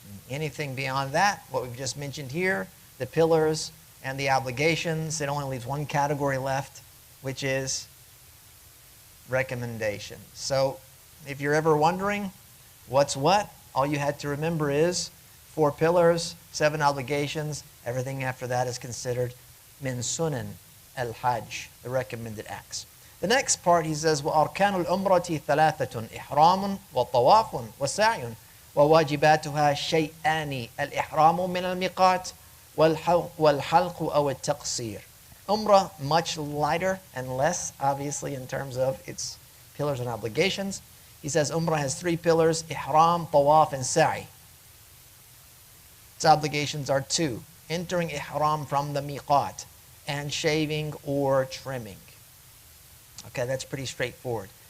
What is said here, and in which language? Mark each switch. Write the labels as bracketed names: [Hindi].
[English] Anything beyond that, what we've just mentioned here, the pillars and the obligations, it only leaves one category left, which is recommendation. So, if you're ever wondering what's what, all you had to remember is 4 pillars, 7 obligations. Everything after that is considered min sunan al-Hajj, the recommended acts. The next part, he says, [Arabic] وَأَرْكَانُ الْعُمْرَةِ ثَلَاثَةٌ إِحْرَامٌ وَطَوَافٌ وَسَعْيٌ وَوَاجِبَاتُهَا شَيْئَانِ الْإِحْرَامُ مِنَ الْمِيقَاتِ وَالْحَلْقُ أَوْ التَّقْصِيرُ. [English] Umrah, much lighter and less, obviously, in terms of its pillars and obligations. He says Umrah has 3 pillars, Ihram, Tawaf, and Sa'i. Its obligations are 2. Entering Ihram from the miqat. and shaving or trimming. Okay, that's pretty straightforward.